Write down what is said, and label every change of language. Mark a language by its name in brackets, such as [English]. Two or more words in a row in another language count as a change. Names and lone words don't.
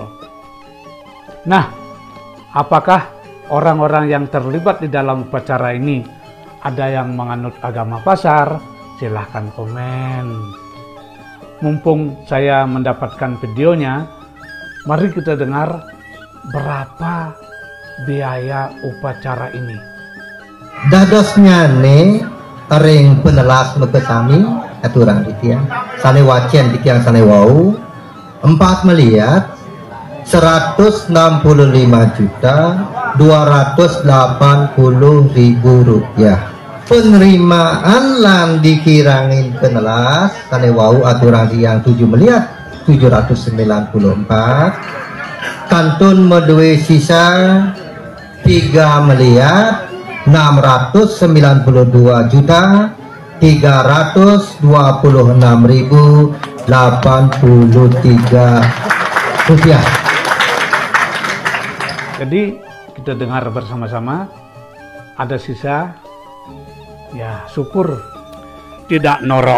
[Indonesian] Nah, apakah orang-orang yang terlibat di dalam upacara ini ada yang menganut agama pasar? Silahkan komen. Mumpung saya mendapatkan videonya, mari kita dengar berapa biaya upacara ini. [Balinese] Dadosnya ne ring penelas mekesami aturang ditiang sane wacen ditiang sane wau 4 miliar 165.280.000 rupiah. Penerimaan lan dikirangin penelas sane wau aturang yang 7.794. Kantun meduwe sisa 3.326.323 rupiah. [Indonesian] Jadi kita dengar bersama-sama, ada sisa, ya syukur tidak norok.